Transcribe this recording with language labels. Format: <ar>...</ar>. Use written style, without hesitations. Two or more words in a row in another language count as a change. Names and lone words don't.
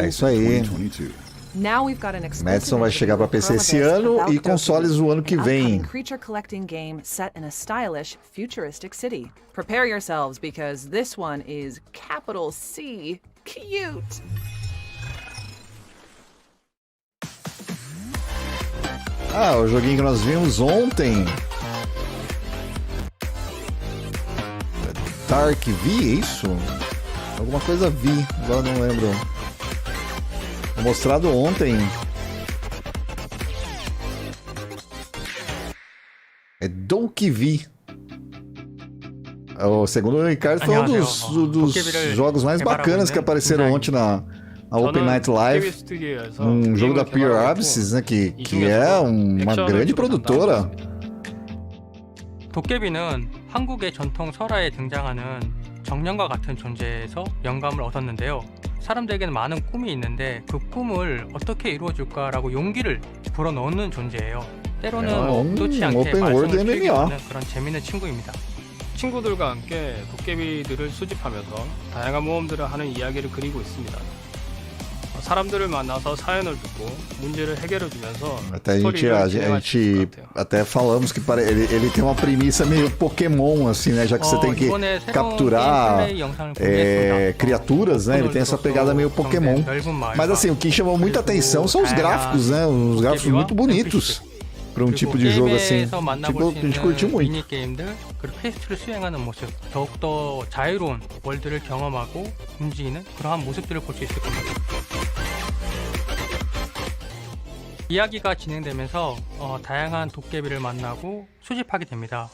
<pt>É isso aí.</pt> <en>in 2022. Now we've got an</en> <pt>Madison vai chegar para PC esse ano e consoles o ano que vem.</pt> <en>Creature collecting game set in a stylish, futuristic city. Prepare yourselves because this one is capital C cute.</en> <pt>O joguinho que nós vimos ontem. Dark V, é isso? Alguma coisa V, agora não lembro. Foi mostrado ontem. É Donkey V. O segundo o Ricardo foi um dos jogos mais bacanas que apareceram ontem na Open Night Live. Um jogo da Pure Abyss, né, que é uma grande produtora.</pt> <ko>도깨비는 한국의 전통 설화에 등장하는 정령과 같은 존재에서 영감을 얻었는데요. 사람들에게는 많은 꿈이 있는데 그 꿈을 어떻게 이루어줄까라고 용기를 불어넣는 존재예요. 때로는 의도치 않게 말썽을 피우게 하는 그런 재밌는 친구입니다. 친구들과 함께 도깨비들을 수집하면서 다양한 모험들을 하는 iyagi를 그리고 있습니다. 사람들을 만나서 사연을 듣고 문제를 해결해 주면서</ko> <pt>Até a gente até falamos que ele tem uma premissa meio Pokémon, assim, né? Já que você tem que capturar criaturas, né? Ele tem essa pegada meio Pokémon. Mas assim, o que chamou muita atenção são os gráficos, né? Uns gráficos muito bonitos para um tipo de jogo assim. Tipo, a gente curtiu muito.</pt> <ko>미니게임들 그리고 퀘스트를 수행하는 모습, 더욱더 자유로운 월드를 경험하고 움직이는 그러한 모습들을 볼 수 있을 겁니다. 이야기가 진행되면서 다양한 도깨비를 만나고 수집하게 됩니다.</ko>